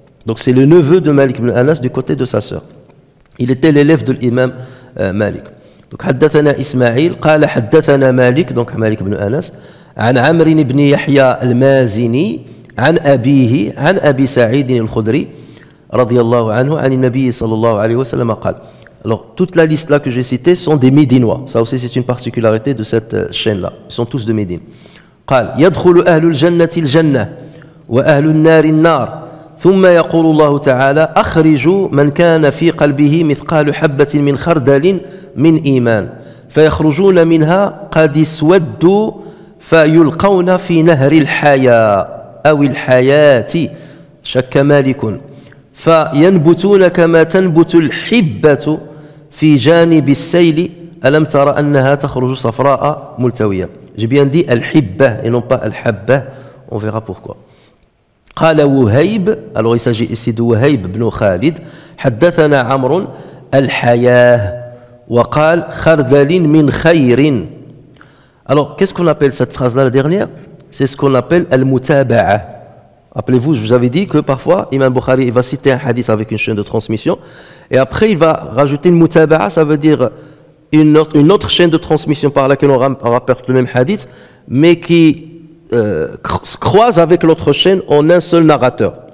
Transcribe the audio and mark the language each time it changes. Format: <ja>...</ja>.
<fr>Donc c'est le neveu de Malik ibn Anas du côté de sa sœur. Il était l'élève de l'imam Malik.</fr> <ar>Donc حدثنا إسماعيل قال حدثنا مالك donc مالك بن أنس عن عمرو بن يحيى المازني عن أبيه عن أبي سعيد الخدري رضي الله عنه عن النبي صلى الله عليه وسلم قال.</ar> <fr>Alors toute la liste là que j'ai citée sont des Médinois. Ça aussi c'est une particularité de cette chaîne là. Ils sont tous de Médine.</fr> <ar>قال يدخل أهل الجنة الجنة وأهل النار النار ثم يقول الله تعالى أخرجوا من كان في قلبه مثقال حبة من خردل من إيمان فيخرجون منها قد اسودوا فيلقون في نهر الحياة أو الحياة شك مالك فينبتون كما تنبت الحبة في جانب السيل ألم ترى أنها تخرج صفراء ملتوية.</ar> <fr>J'ai bien dit الحبة et non pas الحبة, on verra pourquoi.</fr> <ar>قال وهيب,</ar> <fr>alors il s'agit ici de</fr> <ar>وهيب بن خالد حدثنا عمرو الحياة وقال خردل من خير.</ar> <fr>Alors qu'est-ce qu'on appelle cette phrase-là la dernière? C'est ce qu'on appelle al-mutaba'a. Rappelez-vous, je vous avais dit que parfois Imam Bukhari va citer un hadith avec une chaîne de transmission et après il va rajouter une mutaba'a, ça veut dire une autre chaîne de transmission par laquelle on rapporte le même hadith mais qui croise avec l'autre chaîne en un seul narrateur.</fr>